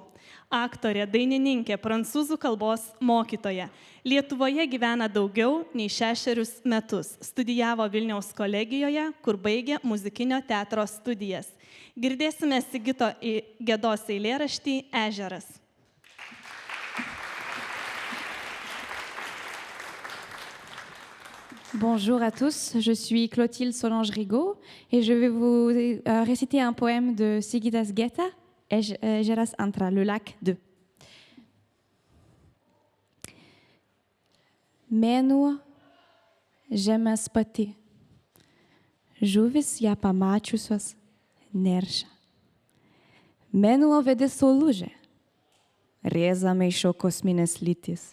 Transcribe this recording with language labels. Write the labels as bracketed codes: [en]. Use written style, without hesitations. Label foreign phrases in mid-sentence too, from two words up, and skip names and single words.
[lt] Aktorė, dainininkė, prancūzų kalbos mokytoja. Lietuvoje gyvena daugiau nei 6 metus. Studijavo Vilniaus kolegijoje, kur baigė muzikinio teatro studijas. Girdėsime Sigito Gedos eilėraštį Ežeras. [fr] Bonjour à tous, je suis Clotilde Solange Rigaud et je vais vous réciter un poème de Sigitas Geda, Ežeras Antra, le lac 2. [lt] Mėnuo žemės pati, žuvis ją pamačiusios neršia. Mėnuo vedė saulužę, rėza maišo kosminės lytis.